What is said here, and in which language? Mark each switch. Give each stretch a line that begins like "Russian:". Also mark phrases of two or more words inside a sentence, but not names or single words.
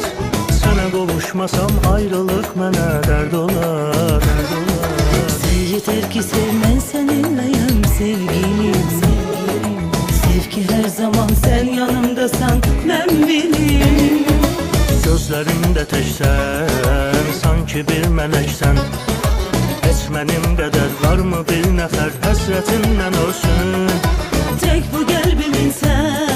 Azerbaijani: Sənə qovuşmasam ayrılıq mənə dərd olar, dərd olar.
Turkish: Sen yeter ki sev, ben seninleyim sevgilim. Sev ki her zaman sen yanımdasan, ben bileyim.
Azerbaijani: Gözlərimdə təksən, sanki bir mələksən. Heç mənim qədər varmı bir nəfər həsrətindən olsun?
Turkish: Tek bu kalbimin sen,